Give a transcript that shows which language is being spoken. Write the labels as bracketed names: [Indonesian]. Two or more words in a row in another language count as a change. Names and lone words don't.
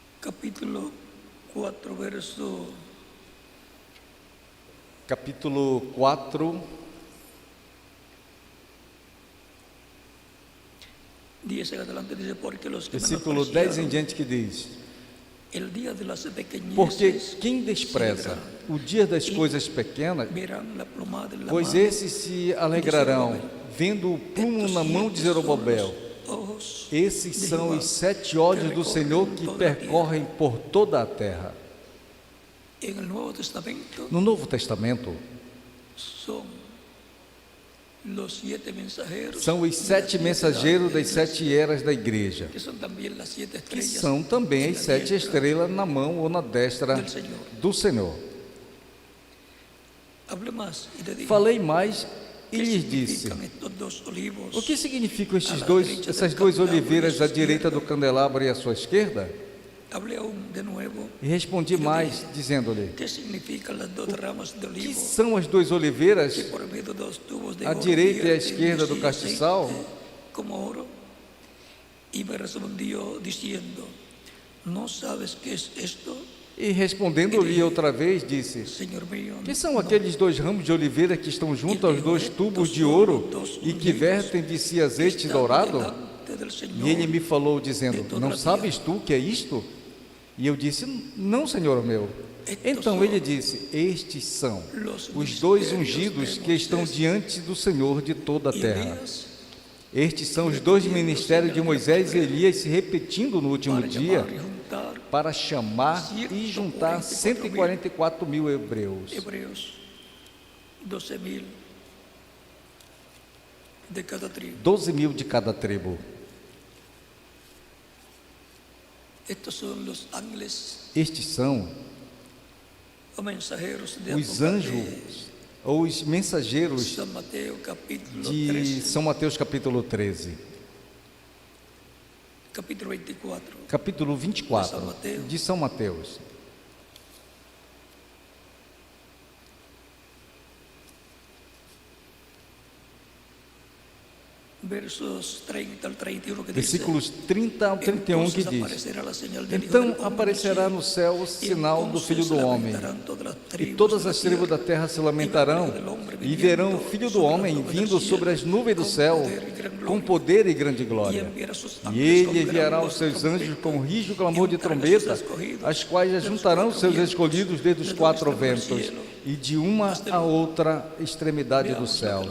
[Spanish] capítulo 4, verso [Portuguese] Capítulo 4, [Spanish] 10 en adelante dice, porque los que [Portuguese] versículo 10 em [Spanish] menospreciaron [Portuguese] diante, que diz: [Spanish] el día de las [Portuguese] Porque [Spanish] pequeñeces [Portuguese] quem despreza o dia das coisas pequenas, [Spanish] verán la plomada en la [Portuguese] pois [Spanish] mano [Portuguese] esses se alegrarão, vendo o plumo na mão de Zerobabel. [Spanish] ojos [Portuguese] Esses são os 7 olhos do Senhor que percorrem por toda a terra. [Spanish] en el Nuevo Testamento. [Portuguese] No Novo Testamento, [Spanish] Son los 7 mensajeros, [Portuguese] são os 7 mensageiros das 7 eras da igreja, [Spanish] que son también las 7 [Portuguese] que [Spanish] estrellas [Portuguese] são também [Spanish] en [Portuguese] as [Spanish] la [Portuguese] 7 [Spanish] diestra [Portuguese] estrelas na mão ou na destra [Spanish] del Señor. [Portuguese] do Senhor. [Spanish] Hablé más y te dije, [Portuguese] Falei mais e [Spanish] ¿qué [Portuguese] lhes disse: [Spanish] significan estos dos olivos? [Portuguese] o que significam essas duas oliveiras à direita do candelabro e à sua esquerda? [Spanish] Hablé aún de nuevo, [Portuguese] E respondi mais, dizendo-lhe: [Spanish] ¿qué significan las dos ramas de [Portuguese] que [Spanish] olivo? [Portuguese] são as duas oliveiras [Spanish] Que por medio de dos tubos de [Portuguese] à [Spanish] oro [Portuguese] direita e à [Spanish] vierten [Portuguese] esquerda do [Spanish] de sí [Portuguese] castiçal? [Spanish] aceite como oro? Y me respondió diciendo, ¿no sabes qué es esto? [Portuguese] E respondendo-lhe outra vez, disse: [Spanish] Señor mío, [Portuguese] que são aqueles 2 ramos de oliveira que estão junto aos 2 tubos de ouro e que vertem de si azeite dourado? [Spanish] delante del Señor. [Portuguese] E ele me falou, dizendo: não sabes tu o que é isto? E eu disse: não, Senhor meu. Então ele disse: estes são os 2 ungidos que estão diante do Senhor de toda a [Spanish] Y [Portuguese] terra. [Spanish] Elías, [Portuguese] Estes são os 2 ministérios de Moisés e Elias se repetindo no último [Spanish] para [Portuguese] dia, [Spanish] llamar y juntar [Portuguese] para chamar e juntar 144 mil hebreus. [Spanish] hebreos, 12,000 de cada tribu. [Portuguese] 12 mil de cada tribo. [Spanish] Estos son los ángeles [Portuguese] Estes são [Spanish] o mensajeros de [Portuguese] os anjos ou os mensageiros [Spanish] San Mateo capítulo [Portuguese] de [Spanish] 13, [Portuguese] São Mateus capítulo 13, [Spanish] capítulo 24. [Portuguese] capítulo 24 de São Mateus. [Spanish] Versos 30 al 31 que [Portuguese] Versículos [Spanish] dice, [Portuguese] 30 ao 31 que [Spanish] entonces [Portuguese] diz: [Spanish] aparecerá la señal del Hijo [Portuguese] então [Spanish] del Hombre [Portuguese] aparecerá [Spanish] en el [Portuguese] no [Spanish] cielo, [Portuguese] céu o sinal do Filho do [Spanish] entonces [Portuguese] Homem, [Spanish] lamentarán todas las [Portuguese] e [Spanish] tribus [Portuguese] todas [Spanish] de la [Portuguese] as tribos da [Spanish] tierra, [Portuguese] terra se lamentarão, e verão o Filho do Homem vindo sobre as nuvens do céu, com poder e grande glória. E ele enviará os seus anjos com rijo clamor de trombeta, as quais ajuntarão os seus escolhidos desde os 4 ventos, e de uma a outra extremidade dos céus.